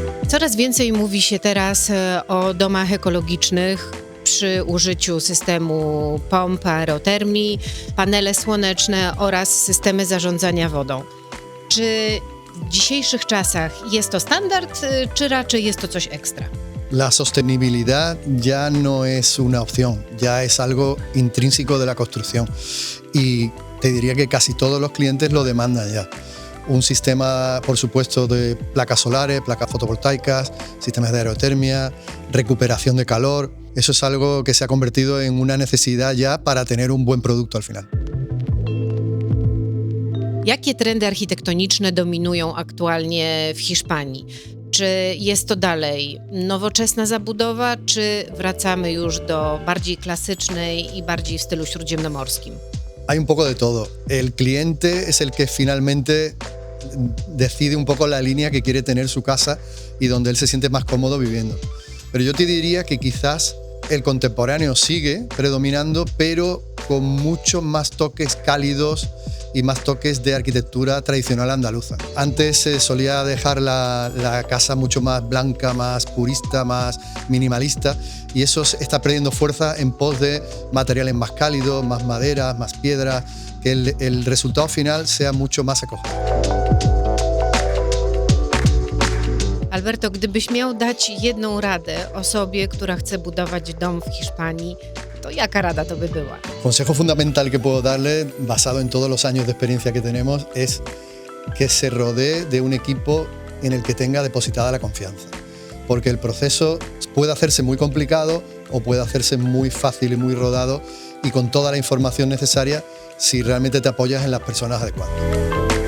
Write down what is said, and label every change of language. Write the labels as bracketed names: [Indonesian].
[Polish] Coraz więcej mówi się teraz o domach ekologicznych przy użyciu systemu pomp aerotermii, panele słoneczne oraz systemy zarządzania wodą. Czy w dzisiejszych czasach jest to standard, czy raczej jest to coś ekstra? [Spanish] La sostenibilidad ya no es una opción, ya es algo intrínseco de la construcción. Y te diría que casi todos los clientes lo demandan ya. Un sistema, por supuesto, de placas solares, placas fotovoltaicas, sistemas de aerotermia, recuperación de calor. Eso es algo que se ha convertido en una necesidad ya para tener un buen producto al final. [Polish] Jakie trendy architektoniczne dominują aktualnie w Hiszpanii? Czy jest to dalej nowoczesna zabudowa, czy wracamy już do bardziej klasycznej i bardziej w stylu śródziemnomorskim? [Spanish] Hay un poco de todo. El cliente es el que finalmente decide un poco la línea que quiere tener su casa y donde él se siente más cómodo viviendo. Pero yo te diría que quizás el contemporáneo sigue predominando, pero con muchos más toques cálidos y más toques de arquitectura tradicional andaluza. Antes se solía dejar la casa mucho más blanca, más purista, más minimalista, y eso está perdiendo fuerza en pos de materiales más cálidos, más maderas, más piedras, que el resultado final sea mucho más acogedor. [Polish] Alberto, gdybyś miał dać jedną radę osobie, która chce budować dom w Hiszpanii, to jaka rada to by była? [Spanish] Consejo fundamental que puedo darle, basado en todos los años de experiencia que tenemos, es que se rodee de un equipo en el que tenga depositada la confianza. Porque el proceso puede hacerse muy complicado o puede hacerse muy fácil y muy rodado y con toda la información necesaria si realmente te apoyas en las personas adecuadas.